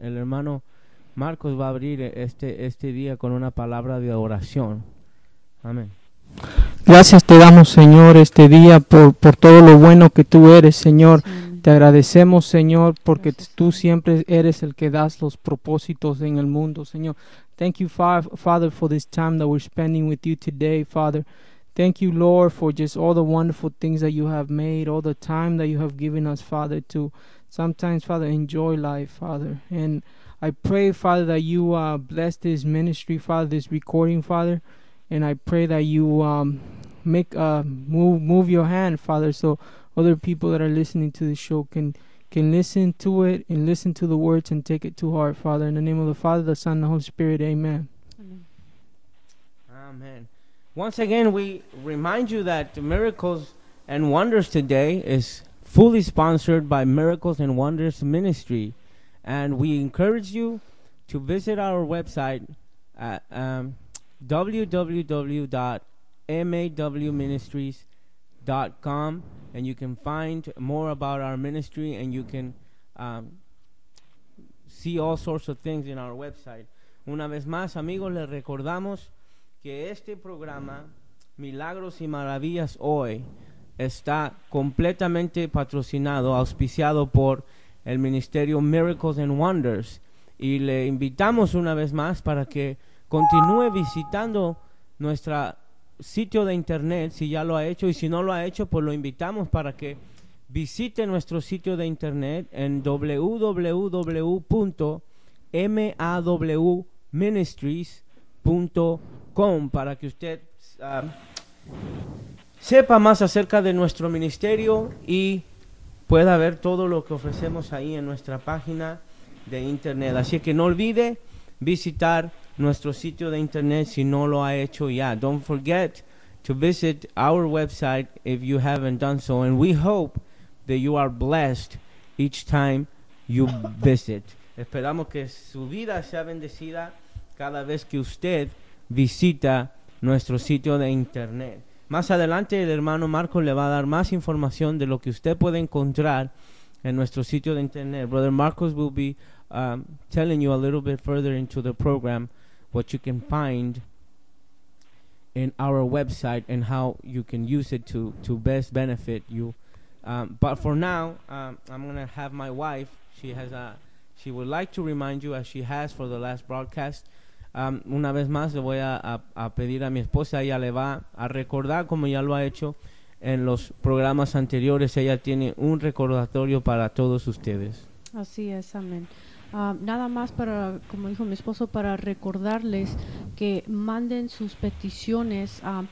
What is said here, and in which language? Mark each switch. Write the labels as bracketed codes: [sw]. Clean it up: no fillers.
[es] El hermano Marcos va a abrir este día con una palabra de oración. Amén. Gracias te damos, Señor, este día por todo lo bueno que tú eres, Señor. Sí. Te agradecemos, Señor, porque tú siempre eres el que das los propósitos en el mundo, Señor. [en] Thank you, Father, for this time that we're spending with you today, Father. Thank you, Lord, for just all the wonderful things that you have made, all the time that you have given us, Father, to sometimes, Father, enjoy life, Father. And I pray, Father, that you bless this ministry, Father, this recording, Father. And I pray that you move your hand, Father, so other people that are listening to the show can listen to it and listen to the words and take it to heart, Father. In the name of the Father, the Son, and the Holy Spirit, amen. Amen. Once again, we remind you that Miracles and Wonders today is fully sponsored by Miracles and Wonders Ministry. And we encourage you to visit our website at www.mawministries.com, and you can find more about our ministry, and you can see all sorts of things in our website. [es] Una vez más, amigos, les recordamos que este programa Milagros y Maravillas Hoy está completamente patrocinado, auspiciado por el Ministerio Miracles and Wonders, y le invitamos una vez más para que continúe visitando nuestro sitio de internet, si ya lo ha hecho, y si no lo ha hecho, pues lo invitamos para que visite nuestro sitio de internet en www.mawministries.com, para que usted sepa más acerca de nuestro ministerio y pueda ver todo lo que ofrecemos ahí en nuestra página de internet. Así que no olvide visitar nuestro sitio de internet si no lo ha hecho ya. [en] Don't forget to visit our website if you haven't done so. And we hope that you are blessed each time you visit. [es] Esperamos que su vida sea bendecida cada vez que usted visita nuestro sitio de internet. Más adelante el hermano Marco le va a dar más información de lo que usted puede encontrar en nuestro sitio de internet. [en] Brother Marcos will be telling you a little bit further into the program what you can find in our website and how you can use it to best benefit you But for now, I'm going to have my wife. She has a, she would like to remind you, as she has for the last broadcast. [es] Una vez más le voy a pedir a mi esposa, ella le va a recordar como ya lo ha hecho en los programas anteriores. Ella tiene un recordatorio para todos ustedes. Así es, amén. Nada más para, como dijo mi esposo, para recordarles que manden sus peticiones.